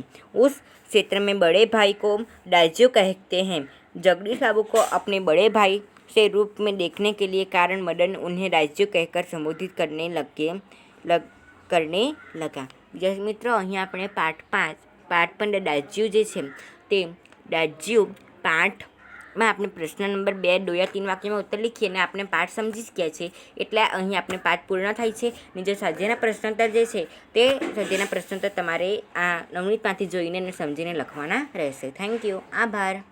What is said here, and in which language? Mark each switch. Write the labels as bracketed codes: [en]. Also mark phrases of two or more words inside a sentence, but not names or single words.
[hi] उस क्षेत्र में बड़े भाई को दाज्यू कहते हैं. जगदीश बाबू को अपने बड़े भाई से रूप में देखने के लिए कारण मदन उन्हें दाज्यू कहकर संबोधित करने लगा. [gu] વિદ્યાર્થી મિત્રો, અહીં આપણે પાઠ 15 દાજ્યુ જે છે તે દાજ્યુ પાઠમાં આપણે પ્રશ્ન નંબર 2 2 या 3 વાક્યમાં ઉત્તર લીખીએ અને આપણે પાઠ સમજી જ ગયા છે. એટલે અહીં આપણે પાઠ પૂર્ણ થાય છે. જે સ્વાધ્યાયના પ્રશ્નોત્તર જે છે તે સ્વાધ્યાયના પ્રશ્નોત્તર તમારે આ નવનીતમાંથી જોઈને અને સમજીને લખવાના રહેશે. [en] thank you. આભાર.